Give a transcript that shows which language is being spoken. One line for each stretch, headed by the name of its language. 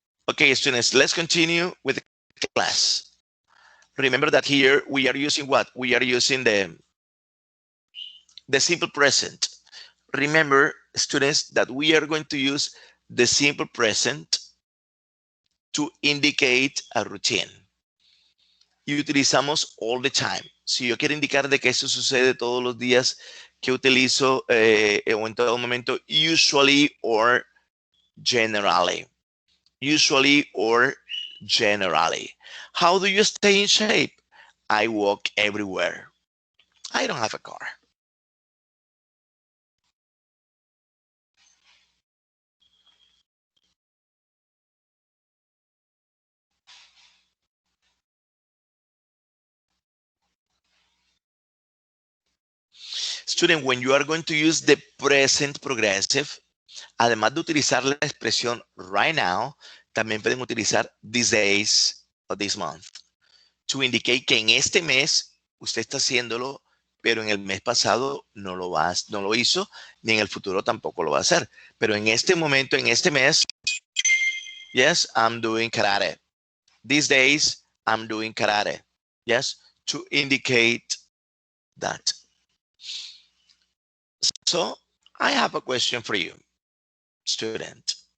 English: Okay, students, let's continue with the class. Remember that here we are using what? We are using the simple present. Remember, students, that we are going to use the simple present to indicate a routine.
Spanish: Y utilizamos
English: all the time.
Spanish: Si yo quiero indicar de que eso sucede todos los días, que utilizo o en todo momento,
English: usually or generally. Usually or generally. How do you stay in shape? I walk everywhere. I don't have a car. Student, when you are going to use the present progressive,
Spanish: además de utilizar la expresión right now, también pueden utilizar these days o
English: this month to indicate
Spanish: que en este mes usted está haciéndolo, pero en el mes pasado no lo hizo, ni en el futuro tampoco lo va a hacer. Pero en este momento, en este mes,
English: yes, I'm doing karate. These days, I'm doing karate. Yes, to indicate that. So I have a question for you, student.